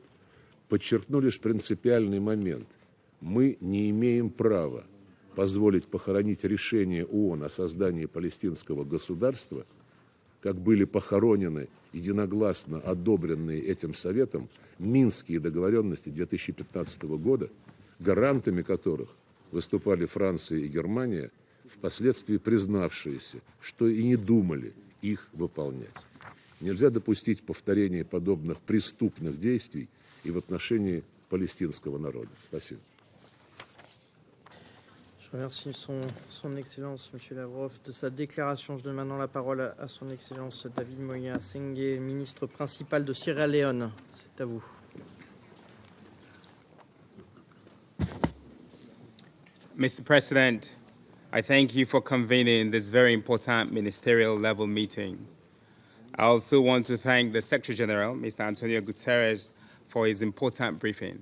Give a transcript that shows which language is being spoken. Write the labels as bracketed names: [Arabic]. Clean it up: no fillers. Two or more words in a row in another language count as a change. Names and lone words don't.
[Russian] Подчеркну лишь принципиальный момент. Мы не имеем права позволить похоронить решение ООН о создании палестинского государства, как были похоронены единогласно одобренные этим Советом Минские договоренности 2015 года, гарантами которых выступали Франция и Германия, впоследствии признавшиеся, что и не думали их выполнять. Нельзя допустить повторения подобных преступных действий и в отношении палестинского народа. Спасибо. [French] Je remercie son Excellence, M. Lavrov, de sa déclaration. Je donne maintenant la parole à son Excellence David Moya Senghé, ministre principal de Sierra Leone. C'est à vous. [English] Mr. President, I thank you for convening this very important ministerial level meeting. I also want to thank the Secretary General, Mr. Antonio Guterres, for his important briefing.